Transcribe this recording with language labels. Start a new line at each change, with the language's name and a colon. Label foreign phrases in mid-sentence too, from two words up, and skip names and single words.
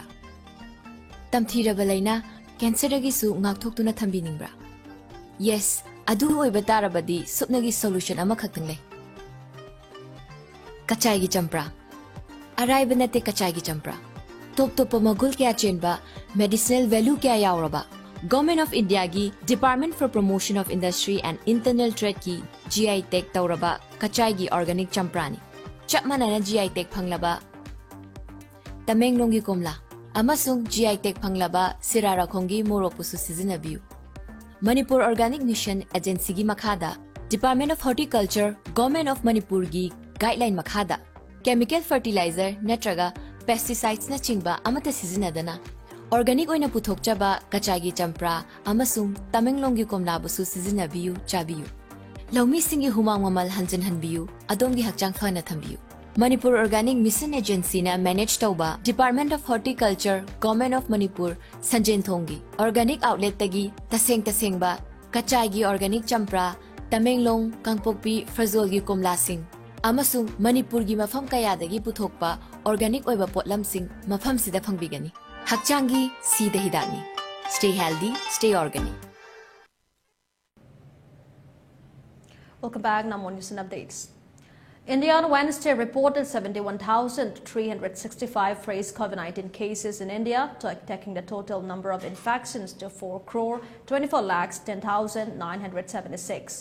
Manipuri: Tamthiraba laina cancer dagi su ngakthokduna thambiningbra. Yes, adu oiba tarabadi supnagi solution ama khaktang le. Kachai gi champra. Araiba nate kachai gi champra. Top magul kya chenba,
English: medicinal value
Manipuri: kya yauraba. Government of India ki Department for Promotion of Industry and Internal Trade ki GI Tech tauraba kachai gi organic champrani. Chapmana na GI Tech phanglaba Tamenglong gi komla amasung GI Tech phanglaba Sirara khongi moropusu sizinabiu. Manipur Organic Mission Agency gi makhada Department of Horticulture Government of Manipur gi guideline makhada
English: chemical fertilizer
Manipuri: natraga pesticides na chingba amata sizinadana Organic oina puthokchaba kachagi champra amasung Tamenglong gi komlabusu sizinabiu chabiu. Laumi singi humang mamal hanjan hanbiu adongi hakchang phana thambiu. Manipur Organic Mission Agency na manage tauba Department of Horticulture Government of Manipur Sanjen Thongi Organic Outlet tagi tasengba kachagi organic champra Tamenglong Kangpokpi Frazol gi komlasing amasung Manipur gi mafam kayadagi puthokpa organic oiba potlam sing mafam sida phangbigani. Hakchangi Sida Hidani.
English: Stay healthy, stay organic. Welcome back. Now more news and updates. India on Wednesday reported 71,365 fresh COVID-19 cases in India, taking the total number of infections to 4,24,10,976.